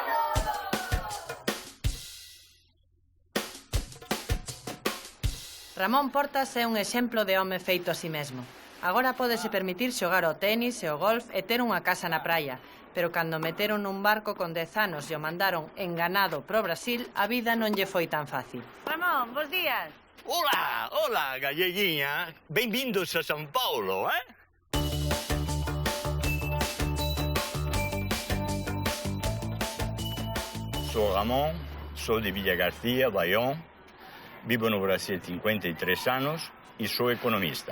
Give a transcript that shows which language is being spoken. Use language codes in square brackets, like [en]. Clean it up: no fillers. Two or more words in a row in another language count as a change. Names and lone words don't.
[gl] Ramón Portas é un exemplo de home feito a si mesmo. Agora pódese permitir xogar ao tenis e ao golf e ter unha casa na praia. Pero cando meteron nun barco con 10 anos e o mandaron enganado pro Brasil, a vida non lle foi tan fácil. Ramón, bons días. Hola, [pt] galleguinha. Bem-vindos a São Paulo, Sou Ramon, sou de Villa Garcia, Bayonne. Vivo no Brasil há 53 anos e sou economista.